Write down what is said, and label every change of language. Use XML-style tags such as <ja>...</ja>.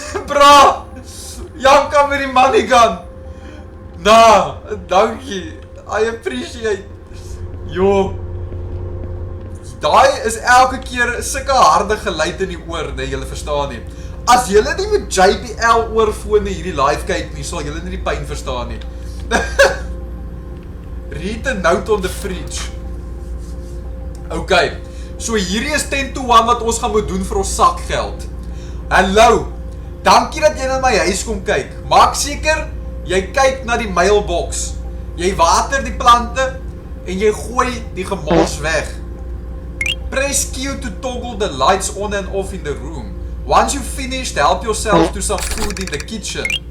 <af>Bra! Jan kan met die money gun. Nah, dankie.</af> <en>I appreciate.</en> <af>Jo. Daai is elke keer sulke harde geluid in die oor, nee, julle verstaan nie. As julle nie met JBL oorfone hierdie live kyk nie, sal julle nie die pyn verstaan nie.</af> <en>Read a note on the fridge.</en> <af>Okay. So hierdie is 10 to 1 wat ons gaan moet doen vir ons sakgeld. Hallo. Dankie dat jy na my huis kom kyk. Maak seker jy kyk na die mailbox. Jy water die plante en jy gooi die gemors weg.</af> <en>Press Q to toggle the lights on and off in the room. Once you've finished, help yourself to some food in the kitchen.</en>